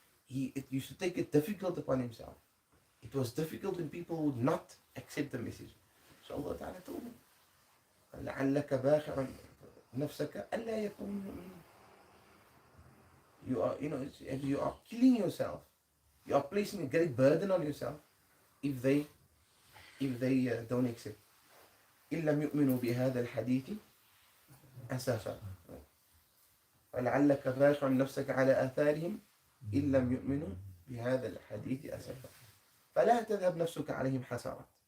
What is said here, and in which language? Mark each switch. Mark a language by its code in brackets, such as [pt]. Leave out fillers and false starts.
[en] It used to take it difficult upon himself. It was difficult when people would not accept the message. So Allah Ta'ala told him, [ar] لَعَلَّكَ بَاخِعٌ نَفْسَكَ أَلَّا يَكُونُ مُؤْمِنًا. [en] You are killing yourself. You are placing a great burden on yourself if they don't accept. [ar] إِن لَمْ يُؤْمِنُوا بِهَذَا الْحَدِيثِ أَسَفًا. فَلَعَلَّكَ بَاخِعٌ نَفْسَكَ عَلَى آثَارِهِمْ إِن لَمْ يُؤْمِنُوا بِهَذَا الْحَدِيثِ أَسَفًا فَلَا تَذْهَبْ نَفْسُكَ عَلَيْهِمْ حَسَرَةً.